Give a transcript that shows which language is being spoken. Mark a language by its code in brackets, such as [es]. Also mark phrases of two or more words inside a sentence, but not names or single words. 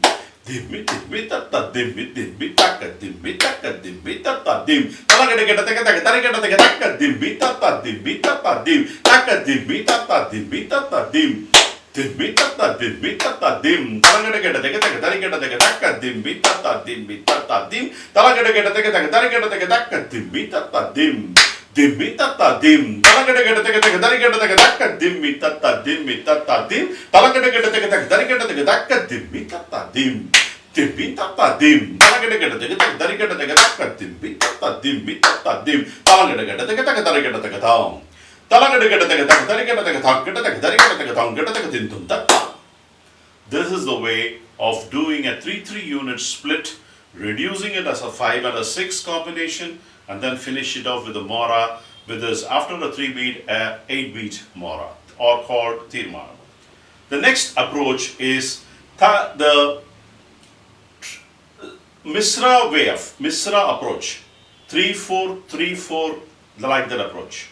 [en] dimmi tata dimmi taka dimmi taka dimmi tata dim talagada gada taka taka tarigada taka taka dimmi tata dim taka dimmi tata dim dimmi tata dim talagada gada taka taka tarigada taka taka dimmi tata dim talagada gada taka taka tarigada taka taka dimmi tata dim dimmi tata dim talagada gada taka taka tarigada taka taka dimmi tata dim talagada gada taka taka tarigada taka taka dimmi tata dim dimmi tata dim talagada gada taka taka tarigada taka taka dimmi tata dim talagada gada taka taka tarigada taka tam talagada gada taka taka tarigada taka thakada taka tarigada taka thangada taka dindum tata. This is the way of doing a 3-3 unit split, reducing it as a 5 and a 6 combination, and then finish it off with a mora, with this after a 3-beat, 8-beat mora, or called tirmana. The next approach is the Misra way of Misra approach, 3-4, 3-4, like that approach.